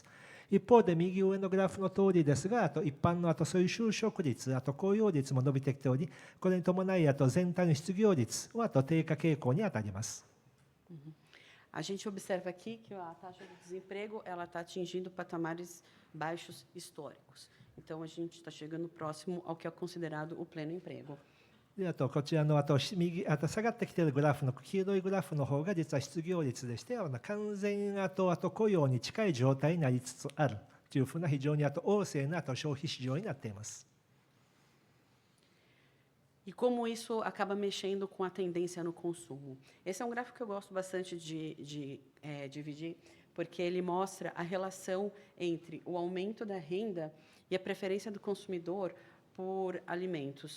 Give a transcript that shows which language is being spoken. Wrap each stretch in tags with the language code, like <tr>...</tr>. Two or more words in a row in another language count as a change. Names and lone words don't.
<ja>一方で右上のグラフの通りですが、一般のそういう就職率、雇用率も伸びてきており、これに伴い全体の失業率は低下傾向にあたります。</ja> <pt>A gente observa aqui que a taxa de desemprego ela está atingindo patamares baixos históricos. Então, a gente está chegando próximo ao que é considerado o pleno emprego.</pt> <ja>でこちらの下がってきているグラフの黄色いグラフの方が実は失業率でして、完全雇用に近い状態になりつつあるというふうな非常に旺盛な消費市場になっています。</ja> <pt>E como isso acaba mexendo com a tendência no consumo. Esse é um gráfico que eu gosto bastante de dividir, porque ele mostra a relação entre o aumento da renda e a preferência do consumidor por alimentos.</pt>